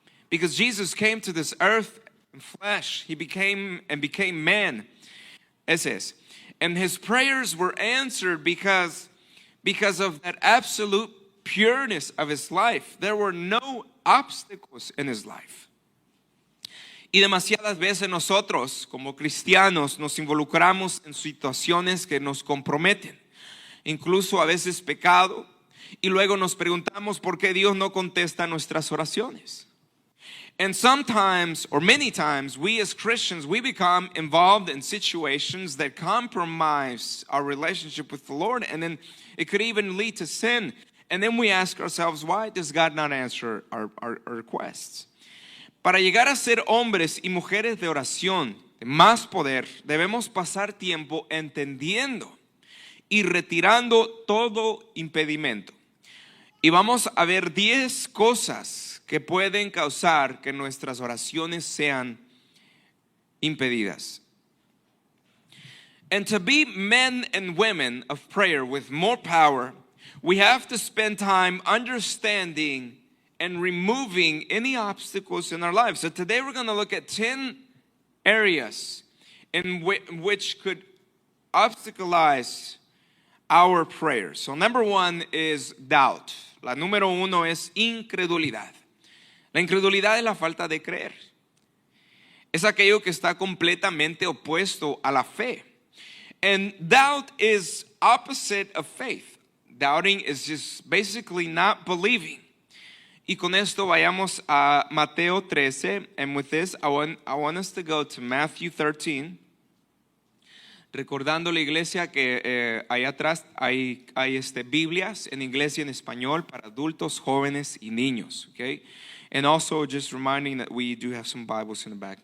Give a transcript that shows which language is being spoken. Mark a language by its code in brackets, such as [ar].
[en] Because Jesus came to this earth in flesh. He became man. Ese es. And His prayers were answered because of that absolute pureness of His life. There were no obstacles in His life. [es] Y demasiadas veces nosotros como cristianos nos involucramos en situaciones que nos comprometen, incluso a veces pecado, y luego nos preguntamos por qué Dios no contesta nuestras oraciones. [en] And sometimes, or many times, we as Christians, we become involved in situations that compromise our relationship with the Lord, and then it could even lead to sin. And then we ask ourselves, why does God not answer our requests? [es] Para llegar a ser hombres y mujeres de oración, de más poder, debemos pasar tiempo entendiendo y retirando todo impedimento. Y vamos a ver 10 cosas que pueden causar que nuestras oraciones sean impedidas. [en] And to be men and women of prayer with more power, we have to spend time understanding and removing any obstacles in our lives. So today we're going to look at 10 areas in which could obstacleize our prayers. So number one is doubt. [es] La número uno es incredulidad. La incredulidad es la falta de creer. Es aquello que está completamente opuesto a la fe. [en] And doubt is opposite of faith. Doubting is just basically not believing. [es] Y con esto vayamos a Mateo 13. [en] And with this, I want us to go to Matthew 13. [es] Recordando la iglesia que ahí atrás hay Biblias en inglés y en español para adultos, jóvenes y niños. [en] Okay? And also just reminding that we do have some Bibles in the back.